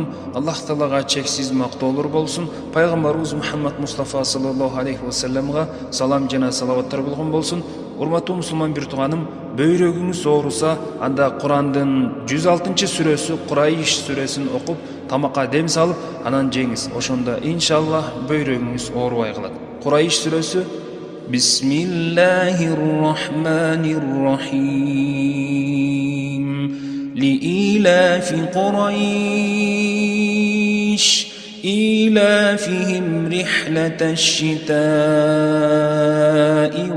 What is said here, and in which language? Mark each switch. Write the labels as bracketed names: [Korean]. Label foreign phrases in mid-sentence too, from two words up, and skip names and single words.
[Kyrgyz] Аллах Таалага чексиз мактоолор болсун. Пайгамбарыбыз Мухаммад Мустафа [Arabic] صلى الله عليه وسلم [Kyrgyz] салам жана салаваттар болгон болсун. Урматтуу мусулман бир тууганым, бөйрөгүңүз ооруса, анда Курандын 106-сүрөсү Курайш сүрөсүн окуп, тамакка дем салып, анан жеңиз. Ошондо иншаллах бөйрөгүңүз оорубай калат. Курайш сүрөсү [Arabic] بسم الله الرحمن الرحيم. لإيلاف قريش إيلافهم رحلة الشتاء